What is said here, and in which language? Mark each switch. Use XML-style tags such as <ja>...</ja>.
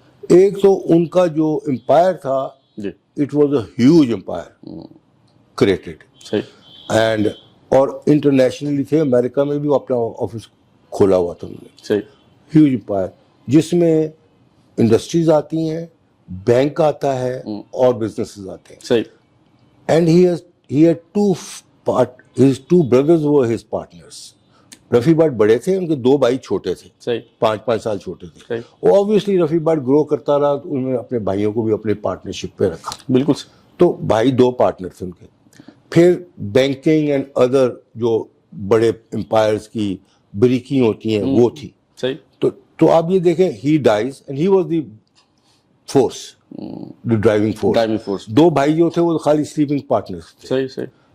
<ur>ایک تو ان کا جو امپائر تھا,</ur> <en>it was a huge empire created,</en> <ur>and اور انٹرنیشنلی تھے, امریکہ میں بھی وہ اپنا آفس کھولا ہوا تھا انہوں نے. ہیوج امپائر جس میں انڈسٹریز آتی ہیں, بینک آتا ہے, اور بزنسز آتے ہیں.</ur> <en>And he had his 2 brothers were his partners.</en> <ur>Rafi but بڑے تھے, ان کے 2 بھائی چھوٹے تھے, 5 سال چھوٹے تھے. اوبویسلی رفیع بٹ گرو کرتا رہا, تو انہوں نے اپنے بھائیوں کو بھی اپنے پارٹنرشپ پہ رکھا. بالکل. تو بھائی 2 پارٹنر تھے ان کے. پھر بینکنگ اینڈ ادر جو بڑے امپائرز کی بریکنگ ہوتی ہیں وہ تھی. تو آپ یہ دیکھیں,</ur> <en>he dies and he was the force, the driving force.</en> <ur>2 بھائی جو تھے وہ خالی سلیپنگ پارٹنرز تھے.</ur>